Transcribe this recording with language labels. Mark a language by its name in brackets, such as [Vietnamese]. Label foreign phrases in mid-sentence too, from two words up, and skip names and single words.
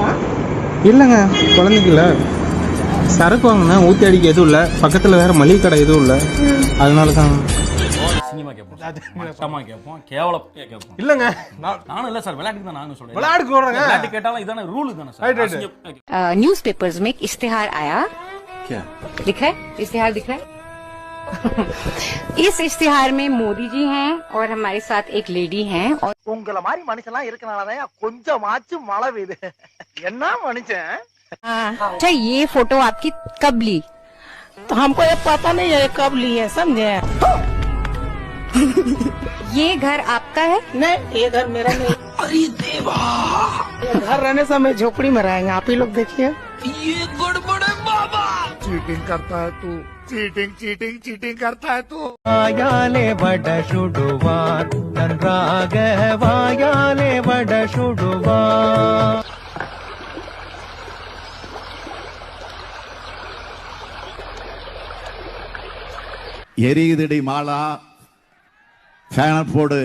[Tamil] இல்லைங்க, குழந்தைக்கு இல்லை. சரக்கு வாங்கினா ஊற்றி அடிக்க எதுவும் இல்லை, பக்கத்தில் வேற மளிகை கடை எதுவும் இல்லை, அதனால தான். சினிமா கேட்போம், மட்டமா கேட்போம், கேவலம் கேட்போம். இல்லைங்க, நானும் இல்ல சார், விளையாட்டுக்கு தான் நானும் சொல்றேன். விளையாடுக்கு வர்றேங்க. விளையாட்டு கேட்டாலும் இதான ரூல் தானே சார். [Hindi] न्यूज़पेपर्स में एक इश्तिहार आया। क्या दिख रहा है? इश्तिहार दिख रहा है? इस इश्तिहार में मोदी जी हैं और हमारे साथ एक लेडी हैं। और [Tamil] உங்களை மாதிரி மனுஷன்லாம் இருக்கனாலதான் கொஞ்சமாச்சும் மழை பெய்யுது. என்ன மனுஷன்? [Hindi] अच्छा, ये फोटो आपकी कब ली? तो हमको ये पता नहीं है कब ली है, समझे? ये घर आपका है? नहीं, ये घर मेरा नहीं। अरे देवा, ये घर रहने से हमें झोपड़ी में रहेंगे। आप ही लोग देखिए, ये गड़बड़ है बाबा। चीटिंग करता है तू, चीटिंग चीटिंग चीटिंग करता है तू. [Tamil] வாயாலே வட சுடுவான் நன்றாக, வாயாலே வட சுடுவான். எரியுதடி மாலா, ஃபேன் போடு.